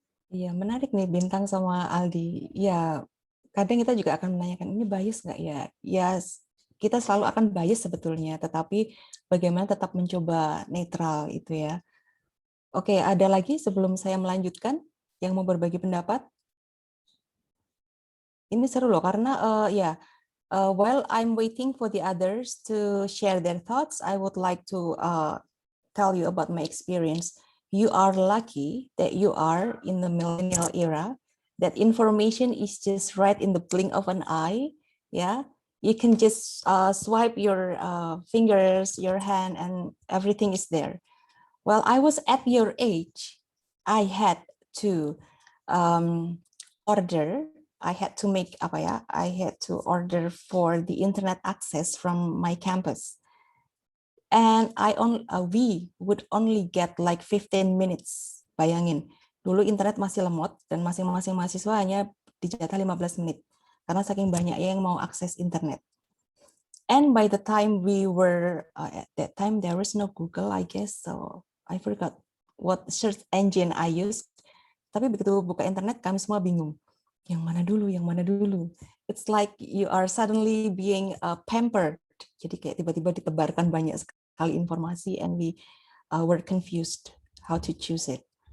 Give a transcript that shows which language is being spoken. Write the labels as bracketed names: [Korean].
[Indonesian] Iya, menarik nih Bintang sama Aldi. Ya, kadang kita juga akan menanyakan, ini bias nggak ya? Ya, kita selalu akan bias sebetulnya, tetapi bagaimana tetap mencoba netral itu ya. Oke, ada lagi sebelum saya melanjutkan? yang mau berbagi pendapat? Ini seru loh karena [English] while I'm waiting for the others to share their thoughts, I would like to tell you about my experience. You are lucky that you are in the millennial era, that information is just right in the blink of an eye. Yeah, you can just swipe your fingers, your hand, and everything is there. While I was at your age, I had to order. I had to make I had to order for the internet access from my campus. And we would only get like 15 minutes. [Indonesian] Bayangin, dulu internet masih lemot dan masing-masing mahasiswa hanya dijatah 15 menit. Karena saking banyaknya yang mau akses internet. [English] And by the time we were, at that time there was no Google, I guess, so I forgot what search engine I used. [Indonesian] Tapi begitu buka internet, kami semua bingung. Yang mana dulu? [English] It's like you are suddenly being pampered. [Indonesian] Jadi kayak tiba-tiba ditebarkan banyak sekali informasi [English] and we were confused how to choose it.